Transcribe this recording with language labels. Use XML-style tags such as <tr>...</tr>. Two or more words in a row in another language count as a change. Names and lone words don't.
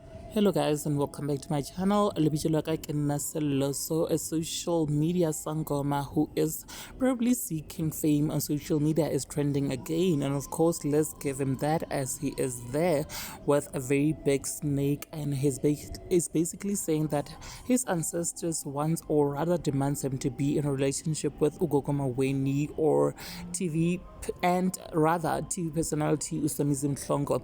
<en>Hello guys and welcome back to my channel.</en> <st>Lebitso la ka ke nna Selloso,</st> <en>a social media sangoma who is probably seeking fame on social media, is trending again, and of course let's give him that, as he is there with a very big snake, and is basically saying that his ancestors wants, or rather demands, him to be in a relationship with Gogo Maweni, or TV personality Somizi.</en>